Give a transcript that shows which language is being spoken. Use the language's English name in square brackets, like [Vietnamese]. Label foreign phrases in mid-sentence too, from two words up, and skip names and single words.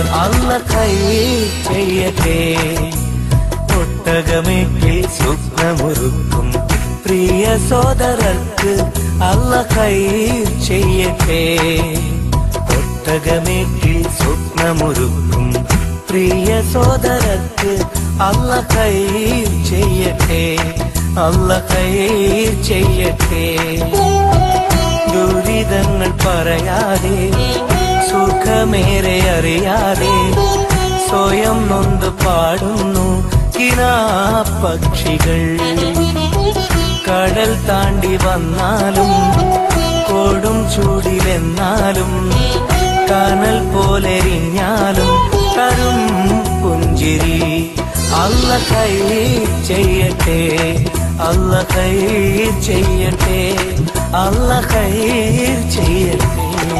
[Arabic] الله خير [Malayalam] ചെയ്യട്ടെ ഒട്ടകമേറ്റിൽ സ്വപ്നമൊരുക്കും പ്രിയ സോദരർക്ക് [Arabic] الله خير [Malayalam] ചെയ്യട്ടെ ഒട്ടകമേറ്റിൽ സ്വപ്നമൊരുക്കും പ്രിയ സോദരർക്ക് [Arabic] الله خير [Malayalam] ചെയ്യട്ടെ [Arabic] الله خير [Malayalam] ചെയ്യട്ടെ ദുരിതങ്ങൾ പറയാതെ സുഖമേറെ അറിയാതെ സ്വയം നൊന്ത് പാടുന്നു കിനാപ്പക്ഷികൾ കടൽ താണ്ടി വന്നാലും കൊടും ചൂടിലെന്നാലും കനൽ പോലെരിഞ്ഞാലും തരും പുഞ്ചിരി [Arabic] الله خير [Malayalam] ചെയ്യട്ടെ [Arabic] الله خير [Malayalam] ചെയ്യട്ടെ [Arabic] الله خير [Malayalam] ചെയ്യട്ടെ